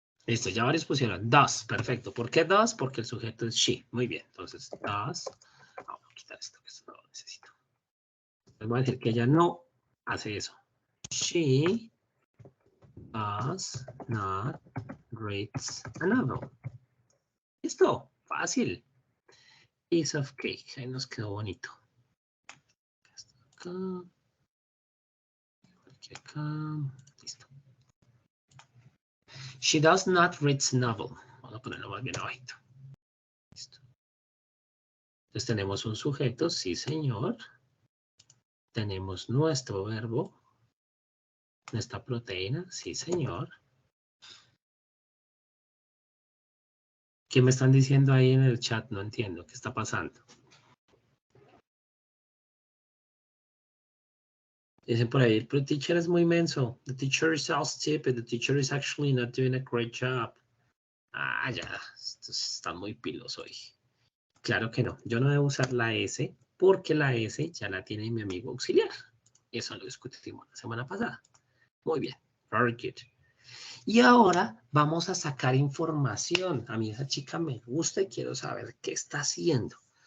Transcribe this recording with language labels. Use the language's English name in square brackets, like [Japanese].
[Spanish] Listo, ya varios pusieron does. Perfecto. ¿Por qué does? Porque el sujeto es she. Muy bien. Entonces, does. Vamos a quitar esto, que esto no lo necesito. Les voy a decir que ella no hace eso. [English] She does not read a novel. [Spanish] Listo. Fácil. [English] Piece of cake. [Spanish] Ahí nos quedó bonito. Acá. Acá. Listo. [English] She does not read a novel. [Spanish] Vamos a ponerlo más bien abajito. Listo. Entonces tenemos un sujeto, sí señor. Tenemos nuestro verbo. Nuestra proteína, sí señor. ¿Qué me están diciendo ahí en el chat? No entiendo. ¿Qué está pasando? Dicen por ahí, pero el teacher es muy menso. [English] The teacher is all stupid. The teacher is actually not doing a great job. [Spanish] Ah, ya. Está muy pilos hoy. Claro que no. Yo no debo usar la S porque la S ya la tiene mi amigo auxiliar. Eso lo discutimos la semana pasada. Muy bien. [English] Very good. [Spanish] Y ahora vamos a sacar información. A mí esa chica me gusta y quiero saber qué está haciendo.